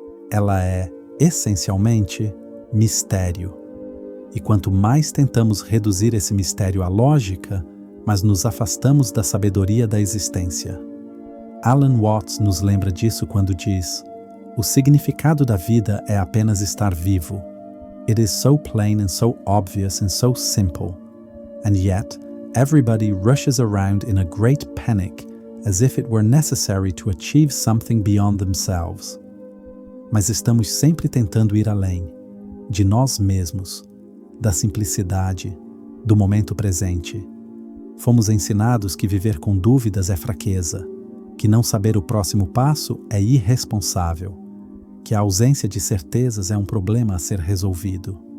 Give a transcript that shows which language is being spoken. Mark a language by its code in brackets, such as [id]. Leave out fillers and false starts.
[pt] Ela é, essencialmente, mistério. E quanto mais tentamos reduzir esse mistério à lógica, mais nos afastamos da sabedoria da existência. Alan Watts nos lembra disso quando diz: o significado da vida é apenas estar vivo. [en] It is so plain and so obvious and so simple. And yet, everybody rushes around in a great panic, as if it were necessary to achieve something beyond themselves. [pt] Mas estamos sempre tentando ir além, de nós mesmos, da simplicidade, do momento presente. Fomos ensinados que viver com dúvidas é fraqueza, que não saber o próximo passo é irresponsável, que a ausência de certezas é um problema a ser resolvido.